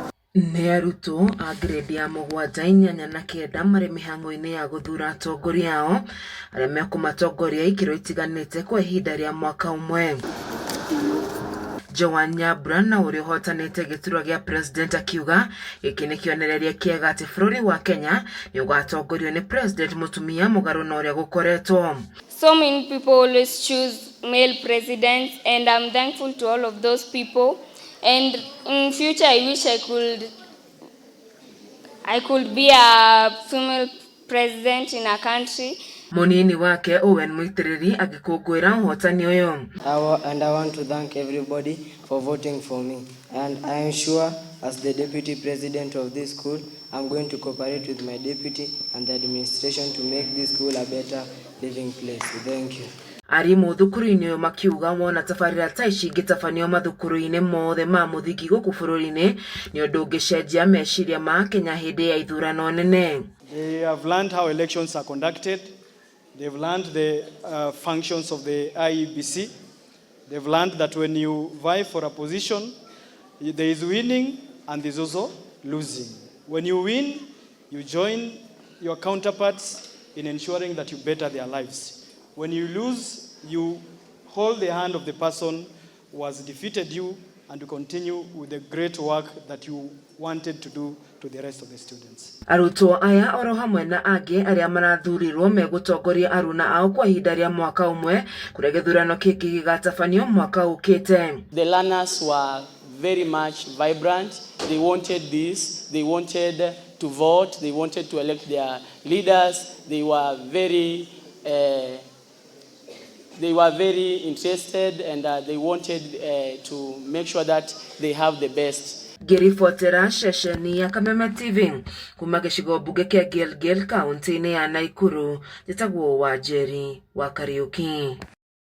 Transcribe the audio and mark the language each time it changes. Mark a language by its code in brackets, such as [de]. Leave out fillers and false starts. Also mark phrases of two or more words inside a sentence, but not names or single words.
[ki] Nĩ arutwo a grade ya 7, 8 na 9 marĩ mĩhang'o-inĩ ya gũthura atongoria ao arĩa mekũmatongoria ikĩro itiganĩte kwa ihinda rĩa mwaka ũmwe. Joan Nyambura na ũrĩa ũhotanĩte gĩturwa gĩa president akiuga gĩkĩ nĩ kĩonereria kĩega atĩ bũrũri wa Kenya nĩ ũgatongorio nĩ president mũtumia mũgarũ na ũrĩa gũkoretwo. [en] So many people always choose male presidents, and I'm thankful to all of those people. And in future, I wish I could be a female president in a country. [ki] Munini wake Owen Muitiriri agikũngũĩra ũhotani ũyũ. [en] And I want to thank everybody for voting for me. And I am sure as the deputy president of this school, I'm going to cooperate with my deputy and the administration to make this school a better living place. Thank you. [ki] Arimũ thukuru-ini ũyũ makiuga wona tabarĩra ta ici ingĩtabanio mathukuru-inĩ mothe ma mũthingi gũkũ bũrũri-inĩ nĩ ũndũ ũngĩcenjia meciria ma Kenya hĩndĩ ya ithurano nene. [en] They have learned how elections are conducted. They've learned the functions of the IEBC. They've learned that when you vie for a position, there is winning and there's also losing. When you win, you join your counterparts in ensuring that you better their lives. When you lose, you hold the hand of the person who has defeated you and to continue with the great work that you wanted to do to the rest of the students. [ki] Arutwo aya oro hamwe na angĩ arĩa marathurirwo megũtongoria aruna ao kwa ihinda rĩa mwaka ũmwe kũrĩa gĩthurano gĩkĩ gĩgatabanio mwaka ũkĩte. [en] The learners were very much vibrant. They wanted this. They wanted to vote. They wanted to elect their leaders. They were very interested, and they wanted to make sure that they have the best. [ki] Ngĩribotera ceceni ya Kameme TV kuma gĩcigo mbunge kĩa Gilgil kaunti-inĩ ya Nakuru, njĩtagwo Wanjeri wa Kariuki.